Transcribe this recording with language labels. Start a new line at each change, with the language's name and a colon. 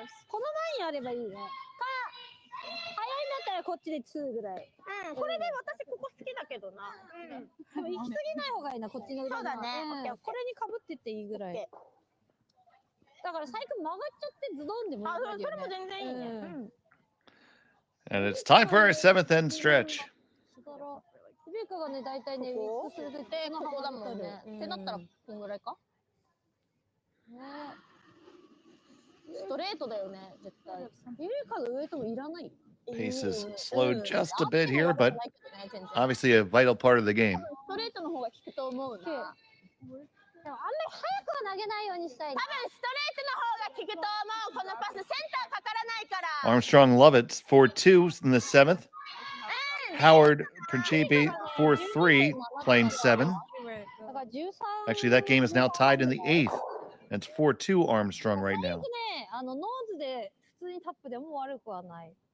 Japanese: この前にあればいいね。か、早いんだったらこっちで2ぐらい。これで私ここ好きだけどな。でも行き過ぎない方がいいな、こっちの裏側。そうだね。これにかぶってっていいぐらい。だから最悪曲がっちゃってズドンでもいいよね。それも全然いいね。
English: And it's time for our seventh end stretch.
Japanese: ビーカがね、大体ね、ウィックするときの幅だもんね。ってなったら、こんぐらいかストレートだよね、絶対。ビーカが上ともいらない。
English: Pace is slowed just a bit here, but obviously a vital part of the game.
Japanese: ストレートの方が効くと思うな。でもあんまり早くは投げないようにしたい。多分ストレートの方が効くと思う。このパスセンターかからないから。
English: Armstrong Lovett 4-2 in the seventh. Howard Principi 4-3 playing 7. Actually, that game is now tied in the 8th. It's 4-2 Armstrong right now.
Japanese: ノーズで普通にタップでも悪くはない。